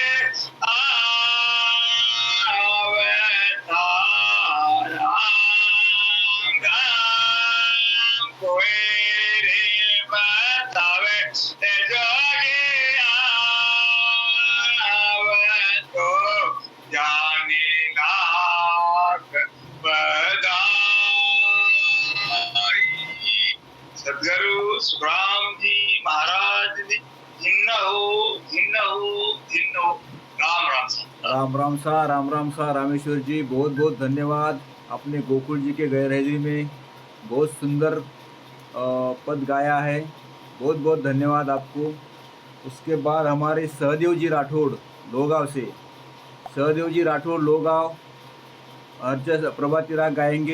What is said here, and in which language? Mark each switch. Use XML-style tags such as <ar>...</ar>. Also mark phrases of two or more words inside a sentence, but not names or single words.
<hi>आवे तारा राम, कोई रे बतावे जोगी आवे तो जाने लाग बधाई। सदगुरु सुखराम जी महाराज जी जिन्न हो राम राम सा। राम राम सा रामेश्वर जी, बहुत बहुत धन्यवाद। आपने गोकुल जी के गैरहाजिरी में बहुत सुंदर पद गाया है, बहुत बहुत धन्यवाद आपको। उसके बाद हमारे सहदेव जी राठौड़ लोगांव से, सहदेव जी राठौड़ लोगांव अर्ज प्रभाती राग गाएंगे।</hi>